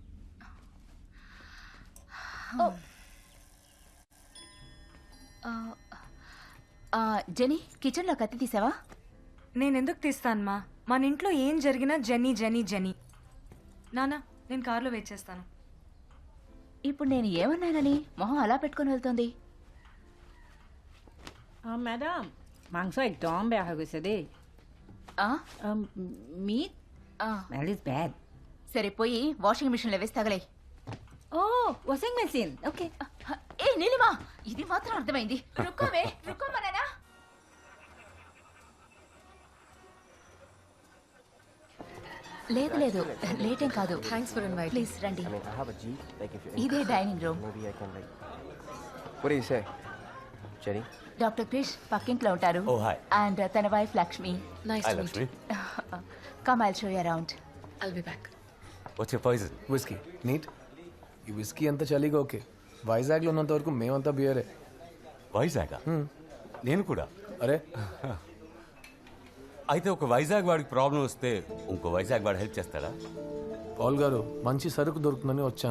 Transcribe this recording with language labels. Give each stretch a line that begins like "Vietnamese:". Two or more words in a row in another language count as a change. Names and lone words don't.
Telugu: జెనీ, కిచెన్లో కత్తి తీసావా? నేనెందుకు తీస్తానమ్మా? మన ఇంట్లో ఏం జరిగినా జెనీ జెనీ జెనీ. నానా, నేను కార్లో వెయిట్ చేస్తాను. ఇప్పుడు నేను ఏమన్నానని మొహం అలా పెట్టుకొని వెళ్తుంది?
Assamese: ম্যাডাম মাংস একদম বেয়া হৈ গৈছে দেই.
English: Meat smell is bad.
Telugu: సరే పోయి వాషింగ్ మిషన్లో వేసి తగలే.
English: Washing machine OK.
Telugu: ఏ నీలిమా, ఇది మాత్రం అర్థమైంది. రుక్కోవే, రుక్కోమన్నానా? లేదు లేదు, లేట్ ఏం కాదు.
English: Thanks for invite.
Telugu: ప్లీజ్ రండి. ఇదే
English: dining room. What do you say, Jenny?
Telugu: డాక్టర్ క్రిష్ పక్కింట్లో ఉంటారు.
English: Oh, hi.
Telugu: అండ్ తన వైఫ్ లక్ష్మి.
English: నైస్ హాయ్ to meet.
Telugu: లక్ష్మి.
English: Come, I'll show you around. I'll be back. What's your poison? Whisky. Neat.
Telugu: ఈ విస్కీ అంతా చలిగా ఓకే. వైజాగ్లో ఉన్నంత వరకు మేమంతా బియరే. వైజాగ్? నేను కూడా. అరే అయితే ఒక వైజాగ్ వాడికి ప్రాబ్లం వస్తే ఇంకో వైజాగ్ వాడు హెల్ప్ చేస్తాడా? పాల్ గారు, మంచి సరుకు దొరుకుతుందని వచ్చాను.